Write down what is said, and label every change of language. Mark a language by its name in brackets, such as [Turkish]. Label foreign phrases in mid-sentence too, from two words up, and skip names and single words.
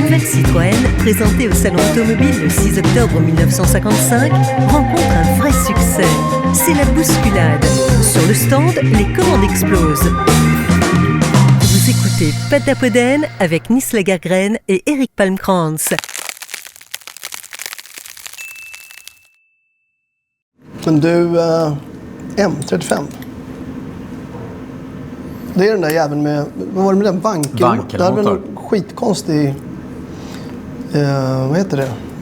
[French] Citroën, présenté au Salon Automobile le 6 octobre 1955, rencontre un vrai succès. C'est la bousculade. Sur le stand, les commandes explosent. Vous écoutez Patapoden avec Nils Lagergren et Eric Palmkrantz. [Swedish] Men du, M35. Det är den där jäveln med, vad var det med den? Vankelmotor. Det hade en skitkonstig, vad heter det?